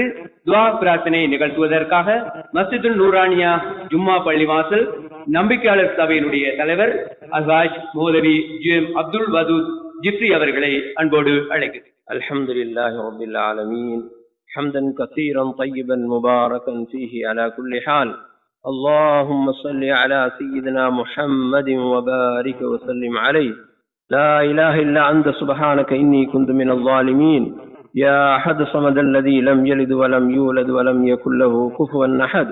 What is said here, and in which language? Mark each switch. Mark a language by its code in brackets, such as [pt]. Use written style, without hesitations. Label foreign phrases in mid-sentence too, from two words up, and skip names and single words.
[ta] துஆ பிரார்த்தனை நிகழ்த்துவதற்காக மஸ்ஜிதுல் நூரானியா ஜும்மா பள்ளிவாசல் நம்பிக்கையாளர் சபையினுடைய தலைவர் அல்ஹாஜ் மௌலவி JM அப்துல் வதூத் ஜிப்ரி அவர்களை அன்போடு அழைக்கிறேன். [ar] الحمد لله رب العالمين حمدا كثيرا طيبا مباركا فيه على كل حال. اللهم صل على سيدنا محمد وبارك وسلم عليه. لا إله إلا أنت سبحانك إني كنت من الظالمين. يا أحد الصمد الذي لم يلد ولم يولد ولم يكن له كفوا أحد.